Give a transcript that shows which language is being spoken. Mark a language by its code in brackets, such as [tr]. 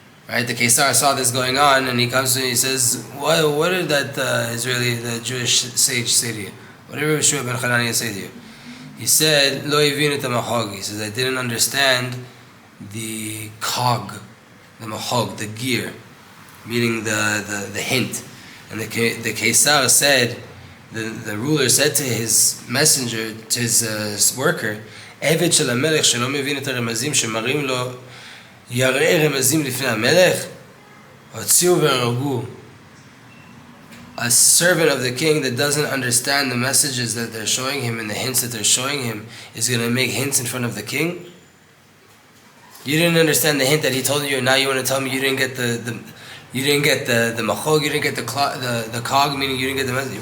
[en] Right, the Kaisar saw this going on, and he comes to me and he says, what did that the Jewish sage say to you? What did Rav Yoshua ben Hanania say to you? He said, [he] Lo yivin et mahog. [en] He says, I didn't understand the cog, the mahog, the gear, meaning the hint. [he] And the Kaisar said, the ruler said to his messenger, to his worker, עבד של המלך שלא מבין את הרמזים שמראים לו יראה רמזים לפני המלך הוציאו והרגו. [en] A servant of the king that doesn't understand the messages that they're showing him and the hints that they're showing him is going to make hints in front of the king. You didn't understand the hint that he told you, and now you want to tell me you didn't get the machog, you didn't get the cog, meaning you didn't get the message.